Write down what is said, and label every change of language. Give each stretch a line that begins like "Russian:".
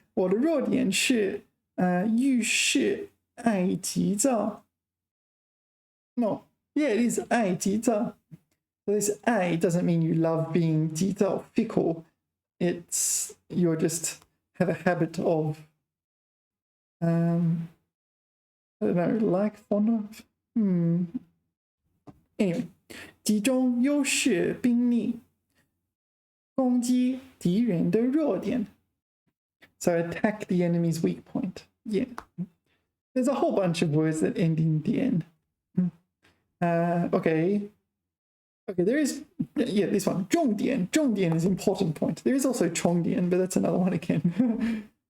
Chinese: 我的弱点是遇事爱急躁。
English: No, yeah, it is 爱急躁. This 爱 doesn't mean you love being 急躁 fickle. It's you're just have a habit of I don't know, like fond of.
Chinese: Anyway, 集中优势兵力，攻击敌人的弱点。
English: So attack the enemy's weak point. Yeah. There's a whole bunch of words that end in 点。 Okay, there is, yeah, this one. 重点 is important point. There is also 重点, but that's another one again.